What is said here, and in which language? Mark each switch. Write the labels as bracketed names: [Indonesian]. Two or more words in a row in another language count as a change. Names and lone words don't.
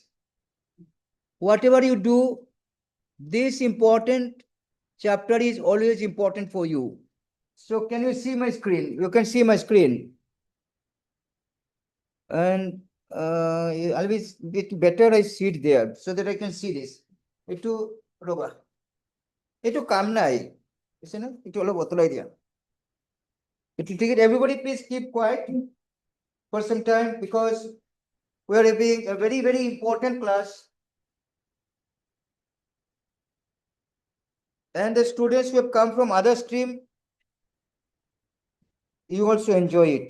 [English] Whatever you do, this important chapter is always important for you. So can you see my screen? You can see my screen. And always bit better I sit there so that I can see this. [Naga Pidgin] Itu roba. Itu kam nai. Is na? Itu olo botolai dia. [English] It will take it. Everybody please keep quiet for some time because we are having a very, very important class. And the students who have come from other stream, you also enjoy it.